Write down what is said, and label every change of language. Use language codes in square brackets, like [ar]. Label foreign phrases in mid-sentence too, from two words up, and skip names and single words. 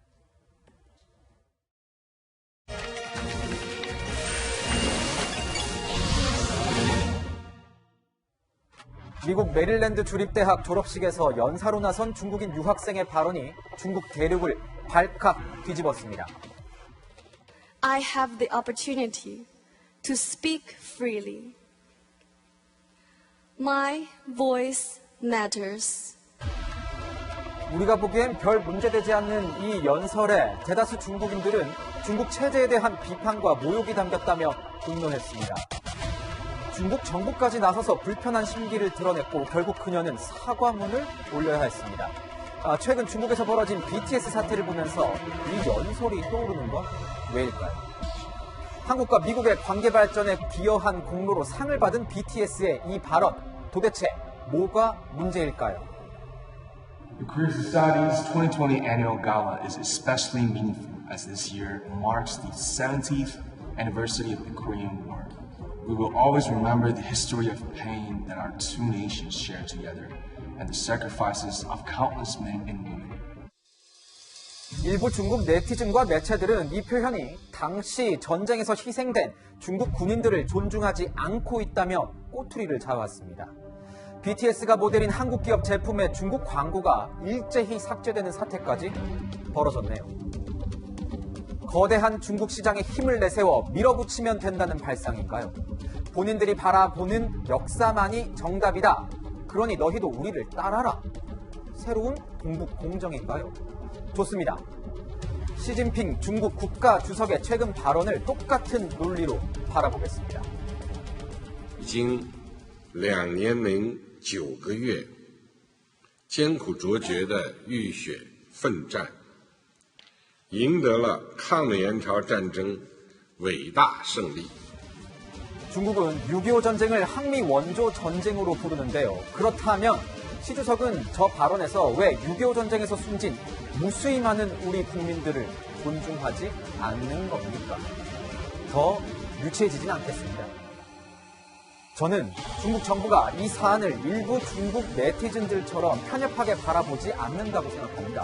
[ko] 미국 메릴랜드 주립대학 졸업식에서 연사로 나선 중국인 유학생의 발언이 중국 대륙을 발칵 뒤집었습니다. [en] I have the opportunity to speak freely. My voice matters. [ko] 우리가 보기엔 별 문제되지 않는 이 연설에 대다수 중국인들은 중국 체제에 대한 비판과 모욕이 담겼다며 분노했습니다. 중국 정부까지 나서서 불편한 심기를 드러냈고 결국 그녀는 사과문을 올려야 했습니다. 최근 중국에서 벌어진 BTS 사태를 보면서 이 연설이 떠오르는 건 왜일까요? 한국과 미국의 관계 발전에 기여한 공로로 상을 받은 BTS의 이 발언, 도대체 뭐가 문제일까요? [en] The Korea Society's 2020 annual gala is especially meaningful as this year marks the 70th anniversary of the Korean War. We will always remember the history of pain that our two nations share together and the sacrifices of countless men and women. [ko] 일부 중국 네티즌과 매체들은 이 표현이 당시 전쟁에서 희생된 중국 군인들을 존중하지 않고 있다며 꼬투리를 잡았습니다. BTS가 모델인 한국 기업 제품의 중국 광고가 일제히 삭제되는 사태까지 벌어졌네요. 거대한 중국 시장에 힘을 내세워 밀어붙이면 된다는 발상인가요? 본인들이 바라보는 역사만이 정답이다. 그러니 너희도 우리를 따라라. 새로운 동북 공정인가요? 좋습니다. 시진핑 중국 국가 주석의 최근 발언을 똑같은 논리로 바라보겠습니다. [zh] 已经2年零9个月，艰苦卓绝的浴血奋战，赢得了抗美援朝战争伟大胜利。 [ko] 중국은 6.25 전쟁을 항미 원조 전쟁으로 부르는데요. 그렇다면 시 주석은 저 발언에서 왜 6.25 전쟁에서 숨진 무수히 많은 우리 국민들을 존중하지 않는 겁니까? 더 유치해지진 않겠습니다. 저는 중국 정부가 이 사안을 일부 중국 네티즌들처럼 편협하게 바라보지 않는다고 생각합니다.